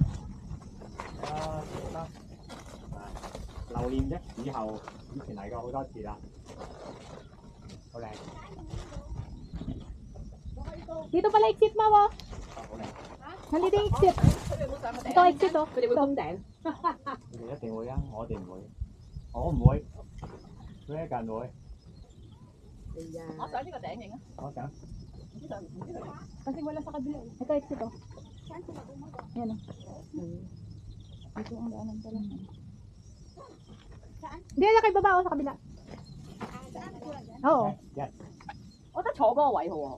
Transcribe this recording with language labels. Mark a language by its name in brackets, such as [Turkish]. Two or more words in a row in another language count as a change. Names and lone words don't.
[Cantonese] Chị Tâm. Lưu 念啫，以後以前嚟過好多次啦。好靚， [Filipino] Dito pala exit Mau oh. [Cantonese] 好靚。 [Filipino] Nandito yung exit. Ito exit oh. [Cantonese] 你哋一定會啊，我哋唔會，我唔會，佢一個人會。我想呢個頂型啊！我想。 [Filipino] Kasi wala sa kabila. Ito exit oh. Ayan oh. Dito ang daanan pala. Hindi na kayo baba oh, sa kabila. Oo. [English] Yes. [Cantonese] 我覺得坐嗰個位好喎。